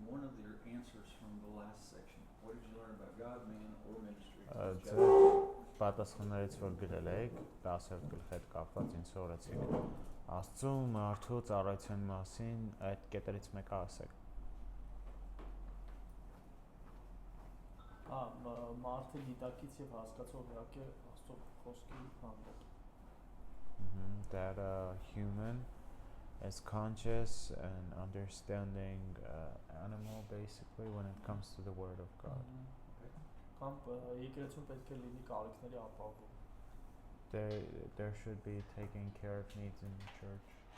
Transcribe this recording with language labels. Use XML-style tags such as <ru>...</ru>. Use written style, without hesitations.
<en>of your answers from the last section? What did you learn about God, man, or ministry?</en> <hy>Պատասխաններից որ գրել եք 10-րդ գլխի հետ կապված ինձ սորացիք Աստծու մարդու ծառայության մասին այդ կետերից մեկը ասեք Մարդը դիտակից եւ հասկացող իհարկե Աստծո խոսքի հանդեպ</hy> <en>that a human is conscious and understanding animal basically when it comes to the word of God.</en> <hy>Կամ եկեղեցուն պետք է լինի կարիքների ապահովում</hy> <en>There should be taking care of needs in the church.</en>